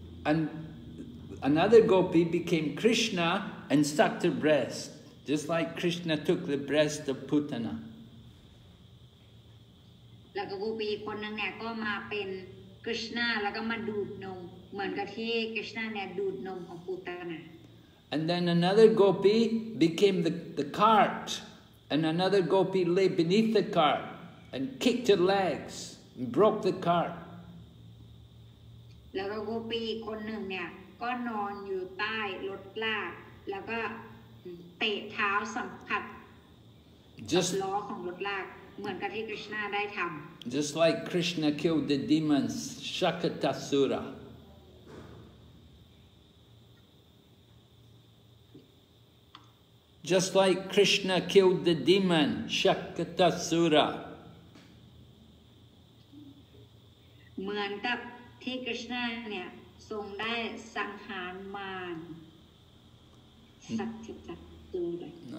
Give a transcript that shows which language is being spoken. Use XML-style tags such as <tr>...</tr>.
<en>And another gopi became Krishna and sucked her breast, just like Krishna took the breast of Putana.</en> <th>แล้วก็โกปีคนหนึ่งเนี่ยก็มาเป็นกฤษณะแล้วก็มาดูดนมเหมือนกับที่กฤษณะเนี่ยดูดนมของพูตนะ</th> <en>And then another gopi became the cart, and another gopi lay beneath the cart and kicked her legs and broke the cart.</en> <th>แล้วก็โกปีคนหนึ่งเนี่ยก็นอนอยู่ใต้รถลากแล้วก็เตะเท้าสัมผัสล้อของรถลากเหมือนกับที่กฤษณะได้ทำ</th> <en>Just like Krishna killed the demons, Shakatasura. Just like Krishna killed the demon, Shakatasura.</en> <th>เหมือนกับที่กฤษณะเนี่ยทรงได้สังหารมารสักทิจักตูเลย</th>